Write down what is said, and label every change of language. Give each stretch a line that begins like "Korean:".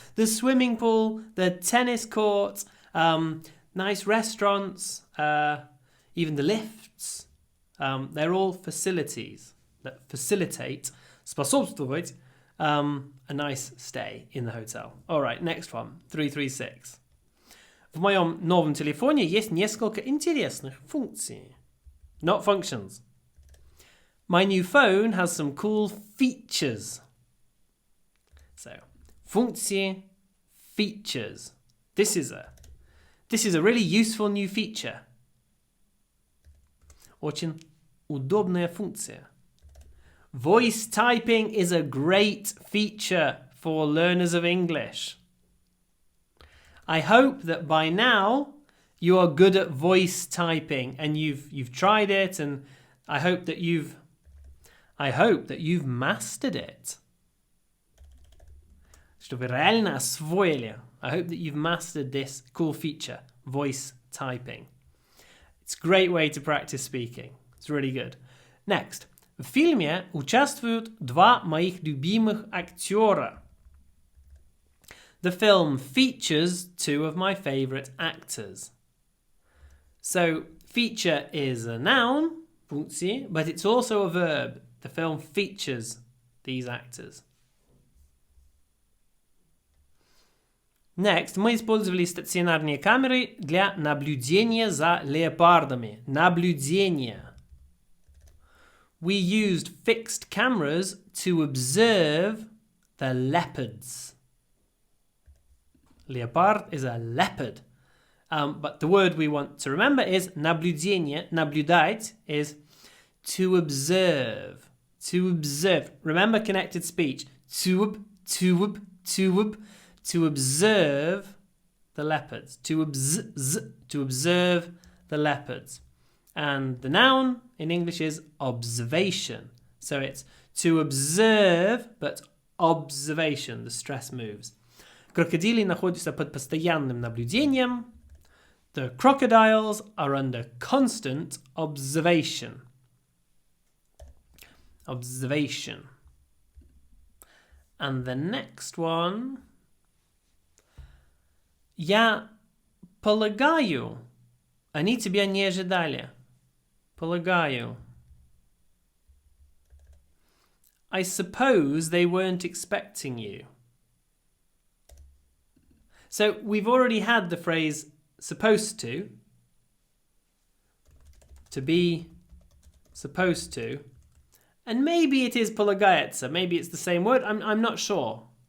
English: The swimming pool, the tennis court, nice restaurants, even the lifts. They're all facilities that facilitate, способствовать, a nice stay in the hotel. All right, next one, 336.
Russian: В моем новом телефоне есть несколько интересных функций.
English: Not functions. My new phone has some cool features. So, функции, features. This is a really useful new feature.
Russian: Очень удобная функция.
English: Voice typing is a great feature for learners of English. I hope that by now you are good at voice typing and you've tried it, and I hope that you've mastered it.
Russian: Что вы реально освоили.
English: I hope that you've mastered this cool feature, voice typing. It's a great way to practice speaking. It's really good. Next.
Russian: В фильме участвуют два моих любимых актера.
English: The film features two of my favourite actors. So, feature is a noun, функции, but it's also a verb. The film features these actors.
Russian: Next, мы использовали стационарные камеры для наблюдения за леопардами. Наблюдение.
English: We used fixed cameras to observe the leopards. Leopard is a leopard. But the word we want to remember is наблюдение. Наблюдать is to observe. To observe. Remember connected speech. To observe the leopards. To observe the leopards. And the noun in English is observation. So it's to observe, but observation. The stress moves.
Russian: Крокодили находятся под постоянным наблюдением.
English: The crocodiles are under constant observation. Observation. And the next one.
Russian: Я полагаю, они тебя не ожидали. Полагаю.
English: I suppose they weren't expecting you. So we've already had the phrase supposed to be supposed to, and maybe it is полагается, maybe it's the same word, I'm not sure.